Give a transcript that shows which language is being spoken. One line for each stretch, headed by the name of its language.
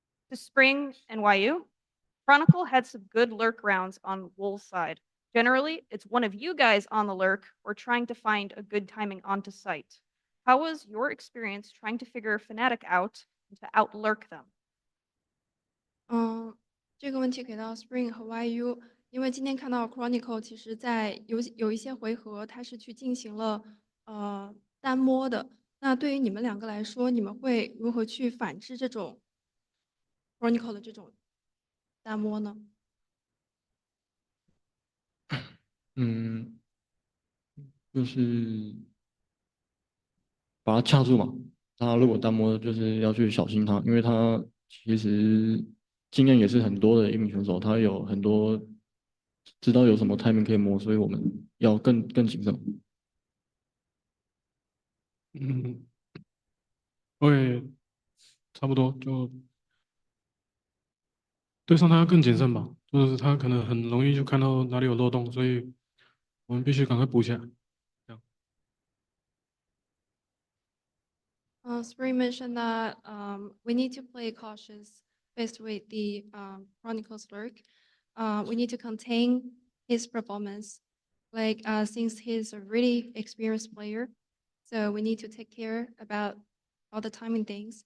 English: To Spring and YU, Chronicle had some good lurk rounds on WOL side. Generally, it's one of you guys on the lurk or trying to find a good timing onto site. How was your experience trying to figure FNATIC out and to outlurk them?
Chinese: 这个问题给到 Spring 和 YU，因为今天看到 Chronicle 其实在有一些回合，它是去进行了单摸的。那对于你们两个来说，你们会如何去反制这种 Chronicle 的这种单摸呢？就是把他掐住嘛。他如果单摸，就是要去小心他，因为他其实经验也是很多的一名选手，他有很多知道有什么 timing 可以摸，所以我们要更谨慎。会差不多就对上他要更谨慎吧，就是他可能很容易就看到哪里有漏洞，所以我们必须赶快补起来。
English: Spring mentioned that we need to play cautious faced with the Chronicles lurk. We need to contain his performance, like since he's a really experienced player, so we need to take care about all the timing things.